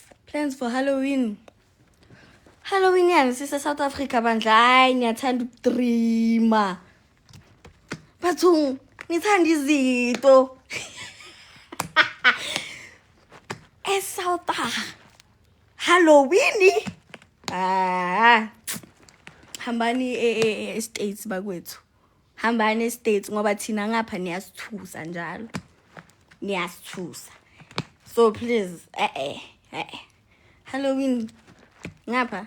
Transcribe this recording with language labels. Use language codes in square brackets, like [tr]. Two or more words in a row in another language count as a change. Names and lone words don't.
[en] Plans for Halloween. [nd] Halloween yani sise South Africa bandla hayi niyathanda ukudreama. Bathu nithanda izinto. South Halloween. Hambani States bakwethu. Hambani States ngoba thina ngapha niyasithusa njalo. Niyasithusa. [en] So please, Halloween ngapha.